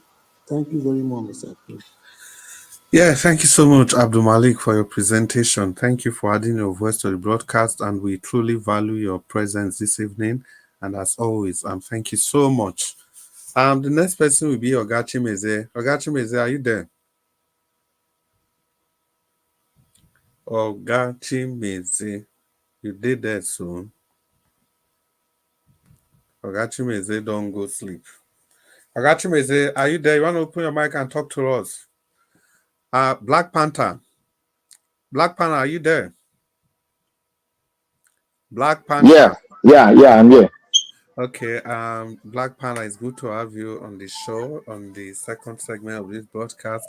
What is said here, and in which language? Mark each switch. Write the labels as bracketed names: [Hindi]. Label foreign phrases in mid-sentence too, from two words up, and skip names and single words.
[English] Thank you very much, Mr. Chris. Yeah, thank you so much, Abdul Malik, for your presentation. Thank you for adding your voice to the broadcast, and we truly value your presence this evening. And as always, thank you so much. The next person will be Ogachimeze. Ogachimeze, are you there? Oga Chimeze, you did that soon. Oga Chimeze, don't go sleep. Oga Chimeze, are you there? You want to open your mic and talk to us? Black Panther. Black Panther, are you there? Black Panther. Yeah, I'm here. Okay, Black Panther, it's good to have you on the show, on the second segment of this broadcast.